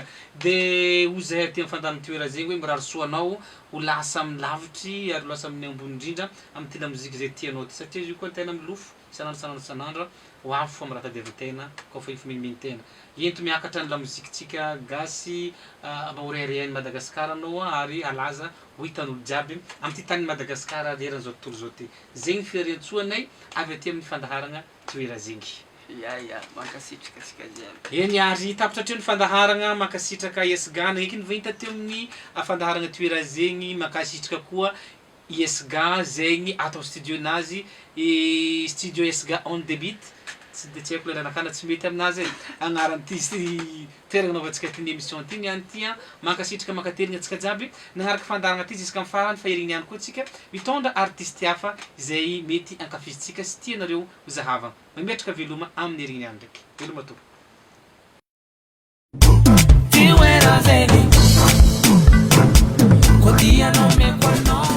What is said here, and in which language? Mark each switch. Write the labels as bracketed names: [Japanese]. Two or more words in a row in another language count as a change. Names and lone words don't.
[Malagasy] de ozay aty amy fandaharagna toera zegny hoe mirary soanao ho lasa amy lavitry ary lasa amin'ny ambony indrindra amy ty lamoziky zay tianao ty satria izy io koa tena milofo isanandro ho avy fô raha tadiavin-tegna koa fa ifamiminy tegna ento miakatra ny lamozikintsika gasy mahoreharehany Madagasikara anao ary alaza ho hitan'olo jiaby amy ty tany Madagasikara leran'izao tontolo zao ty zegny fiariantsoanay avy aty amin'ny fandaharagna toera zegny ya mankasitraka atsika jiaby eny ary tapitra atreo ny fandaharagna mankasitraka esgana eky nivahita teo amin'ny fandaharagna toera zegny mankasitraka koa ISGA zegny atao studionazy studio ISGA [English] on the beat [Malagasy] tsy de tsy haiko lelanakana tsy mety aminazy agnaran'ity toerana naovantsika ty ny émission ty niany ty mankasitraka mankaterigna atsika jiaby nagnaraka fandaharagna ty ziska amy farany fa erigny ihany koa tsika mitondra artiste hafa izay mety ankafizitsika sy tianareo zahavagna mametraka veloma amin'ny erigny ihany ndraiky veloma to